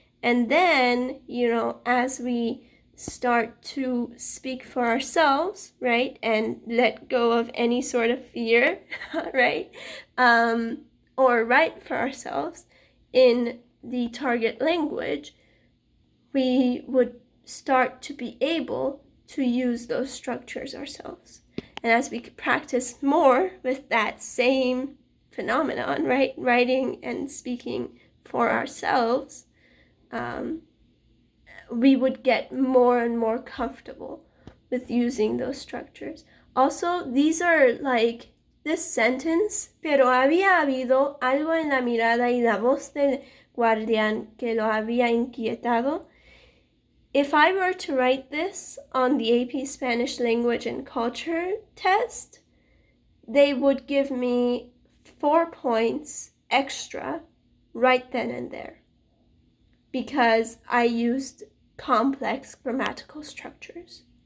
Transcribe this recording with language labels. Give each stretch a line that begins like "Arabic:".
English: And then, as we start to speak for ourselves, right, and let go of any sort of fear, right, or write for ourselves in the target language, we would start to be able to use those structures ourselves. And as we practice more with that same phenomenon, right, writing and speaking for ourselves, we would get more and more comfortable with using those structures. Also, these are like this sentence,
Spanish: pero había habido algo en la mirada y la voz del guardián que lo había inquietado.
English: If I were to write this on the AP Spanish Language and Culture test, they would give me 4 points extra right then and there, because I used complex grammatical structures.